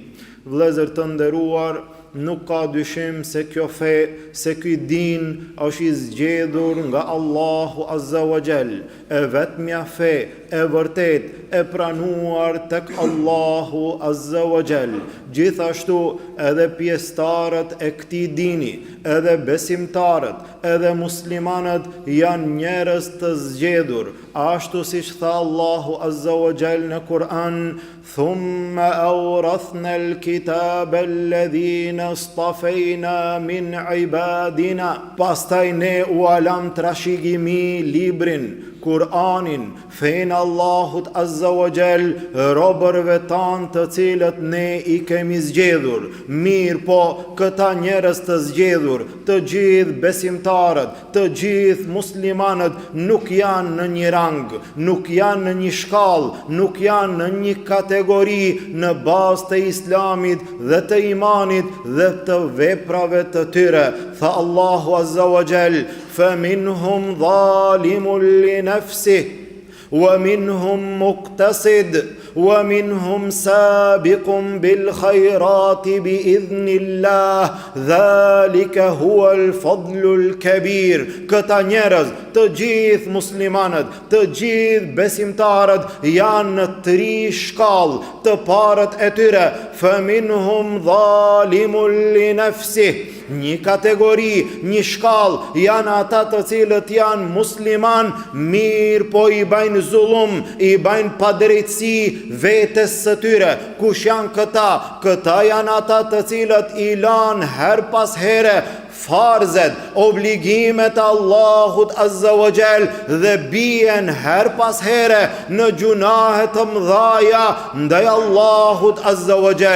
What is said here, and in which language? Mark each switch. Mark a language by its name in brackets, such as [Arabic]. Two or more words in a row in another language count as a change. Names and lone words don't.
[Albanian] Vëllezër të nderuar, nuk ka dyshim se kjo fe, se ky din është I zgjedhur nga Allahu [Arabic] عز وجل, [Albanian] e vetmja fe e vërtet e pranuar tek Allahu [Arabic] عز وجل. [Albanian] Gjithashtu edhe pjesëtarët e këtij dini, edhe besimtarët, edhe muslimanët janë njerëz të zgjedhur, ashtu siç tha Allahu [Arabic] عز وجل [Albanian] në Kur'an: [Arabic] "ثم أورثنا الكتاب الذين اصطفينا من عبادنا." [Albanian] Pastaj ne u alam trashëgimi librin, Kur'anin, fejnë Allahut [Arabic] عز وجل, [Albanian] robërve tanë të cilët ne I kemi zgjedhur. Mirë po, këta njerëz të zgjedhur, të gjithë besimtarët, të gjithë muslimanët nuk janë në një rang, nuk janë në një shkallë, nuk janë në një kategori në bazë të Islamit dhe të imanit dhe të veprave të tyre. Tha Allahu [Arabic] عز وجل: فَمِنْهُمْ ظَالِمٌ لِنَفْسِهِ وَمِنْهُمْ مُقْتَصِدٌ وَمِنْهُمْ سَابِقٌ بِالْخَيْرَاتِ بِإِذْنِ اللَّهِ ذَلِكَ هُوَ الْفَضْلُ الْكَبِيرُ. [Albanian] Këta njerëz, të gjithë muslimanët, të gjithë besimtarët janë në 3 shkallë. Të parët e tyre, [Arabic] فَمِنْهُمْ ظَالِمٌ لِنَفْسِهِ, [Albanian] një kategori, një shkallë, janë ata të cilët janë musliman, mirë po I bajnë zullum, I bajnë padrejtësi vetes së tyre. Kush janë këta? Këta janë ata të cilët I lanë her pas here farzet, obligimet Allahut [Arabic] عز وجل [Albanian] dhe bien her pas here në gjunahe të mëdhaja ndaj Allahut [Arabic] عز وجل.